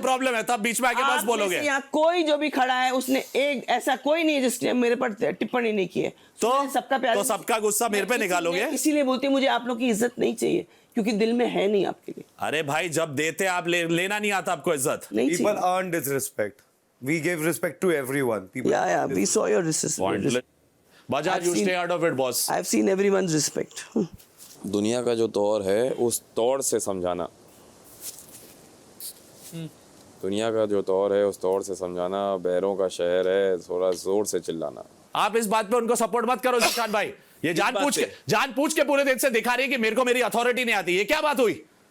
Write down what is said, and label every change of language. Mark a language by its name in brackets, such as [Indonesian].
[Hindi] Problem है, तब बीच में आके बस बोलोगे। यहाँ कोई जो भी खड़ा है उसने एक ऐसा कोई नहीं है जिसने मेरे पर टिप्पणी नहीं की है। तो सबका प्यार, तो सबका गुस्सा मेरे पे निकालोगे? इसीलिए बोलती हूँ मुझे आप लोग की इज्जत नहीं चाहिए, क्योंकि दिल में है नहीं आपके लिए। अरे भाई जब देते आप लेना नहीं आता आपको इज्जत। [English] People earn disrespect. We give respect to everyone. People Yeah, we saw your disrespect. Bajaj, you stay out of it, boss. I've seen everyone's respect. [Hindi] दुनिया का जो दौर है उस दौर से समझाना, दुनिया का जो दौर है उस दौर से समझाना, बैरों का शहर है, थोड़ा जोर से चिल्लाना। आप इस बात पे उनको सपोर्ट मत करो जिशान भाई, ये जानबूझ के पूरे दिन से दिखा रही है कि मेरे को मेरी अथॉरिटी नहीं आती। ये क्या बात हुई?